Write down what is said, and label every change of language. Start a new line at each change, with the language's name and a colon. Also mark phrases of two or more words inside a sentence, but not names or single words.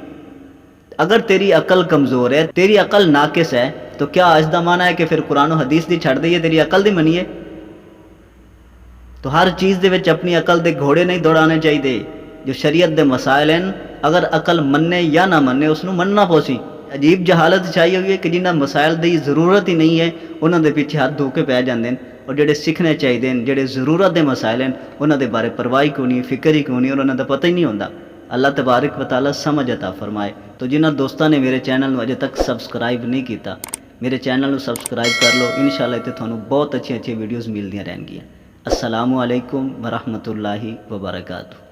Punjabi: اگر تیری عقل کمزور ہے، تیری عقل ناقص ہے، تو کیا اس دا معنی ہے کہ پھر قرآن و حدیث دی چھڑ دئیے، تیری عقل دی منی ہے؟ تو ہر چیز دے وچ اپنی عقل دے گھوڑے نہیں دوڑانے چاہیے۔ جو شریعت دے مسائل ہیں، اگر عقل مننے یا نہ مننے اس نوں مننا پوسی۔ عجیب جہالت چاہیے ہوئی ہے کہ جنہاں مسائل دی ضرورت ہی نہیں ہے انہاں دے پیچھے ہاتھ دھو کے پہ جاندے ہیں، اور جڑے سیکھنے چاہیے، جڑے ضرورت دے مسائل ہیں انہاں دے بارے پرواہ کیوں نہیں، فکر ہی کیوں نہیں، اور انہاں دا پتہ ہی نہیں ہوندا۔ اللہ تبارک و تعالیٰ سمجھ عطا فرمائے۔ تو جنہاں دوستاں نے میرے چینل نوں اجے تک سبسکرائب نہیں کیتا، میرے چینل نوں سبسکرائب کر لو، انشاءاللہ تے تھانوں بہت اچھی ویڈیوز ملدیاں رہن گیاں۔
Arabic: السلام علیکم ورحمۃ اللہ وبرکاتہ۔